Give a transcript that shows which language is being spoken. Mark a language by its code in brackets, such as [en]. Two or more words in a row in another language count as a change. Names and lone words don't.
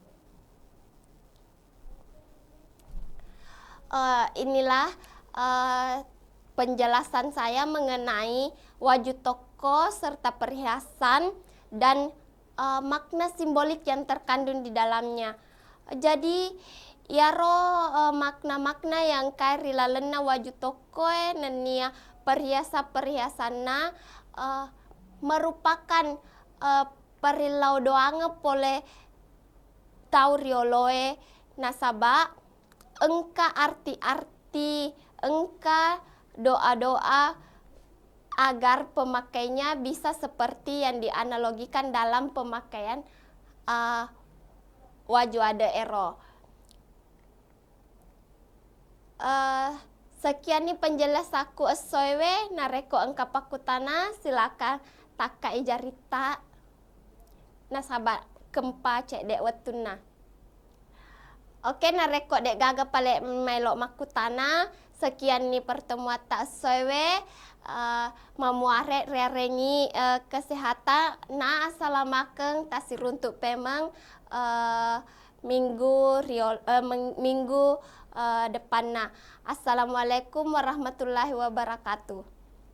[id] Inilah penjelasan saya mengenai waju toko serta perhiasan dan makna simbolik yang terkandung di dalamnya. Jadi makna-makna yang [bug] kari lalena [id] waju toko [bug] nenia perhiasan-perhiasanna merupakan perilau doange pole tau rioloe nasaba engka arti-arti, engka doa-doa [id] agar pemakainya bisa seperti yang dianalogikan dalam pemakaian [bug] waju ade ero. [id] Sekian nih penjelasanku [bug] esoewe nareko engka pakutana, silakan taka ijarita nasaba kempa cek dek wetuna. Oke, nareko dek gaga pale melok makutana. [id] Sekian nih pertemuan [bug] tak esoewe mamuare rerengi kesehatan na asalamakeng tasiruntuk pemang minggu depanna. [ar] السلام عليكم ورحمة الله وبركاته.